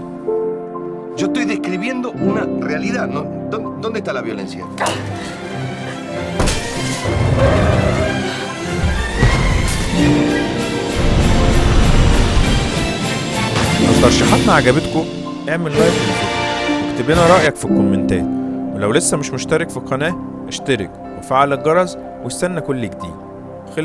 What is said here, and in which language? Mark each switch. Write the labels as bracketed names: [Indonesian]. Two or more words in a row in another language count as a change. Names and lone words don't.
[Spanish] Yo estoy describiendo una realidad, ¿no? ¿Dónde está la violencia? [Arabic] لو ترشيحاتنا عجبتكم اعمل لايك للفيديو واكتب لنا رأيك في الكومنتات، ولو لسه مش مشترك في القناة اشترك وفعل الجرس واستنى كل جديد.